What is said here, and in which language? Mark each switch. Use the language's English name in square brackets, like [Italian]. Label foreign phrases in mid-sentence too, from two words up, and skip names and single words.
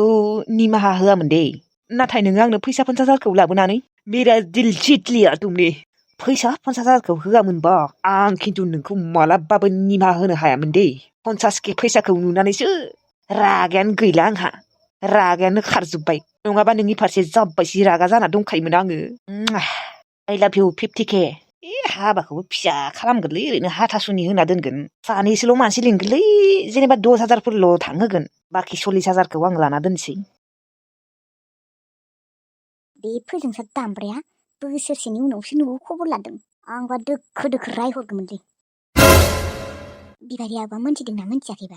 [Bodo] निमाहा होआमोन दे नाथाय नोङो आंनो फैसा 50,000खौ लाबोनानै [Hindi] मेरा दिल जीत लिया तुमने [Bodo] फैसा 50,000खौ होआमोनबा आं खिन्थु नोंखौ मालाबाबो निमाहा होनो हायामोन दे 50K फैसाखौ नुनानैसो रागायानो गैला आंहा रागायानो खारजोब्बाय नङाबा नोंनि फारसे जाब्बायसि रागा जाना दंखायोमोन आङो [English] I love you [Bodo] 50K हाबाखौबो फिसा खालामगोनलै ओरैनो हाथासुनि होना दोनगोन सानैसोल' मानसि लिंगोनलै जेनेबा 10,000फोरल' थांहोगोन बाखि 40,000खौ आं लाना दोनसै बे फोजोंसा दामब्राया बोसोरसेनि उनावसो न'आव खबर लादों आंबा दोखो रायहरगौमोनलै बिबारि आबा मोनथिदोंना मोनथियाखैबा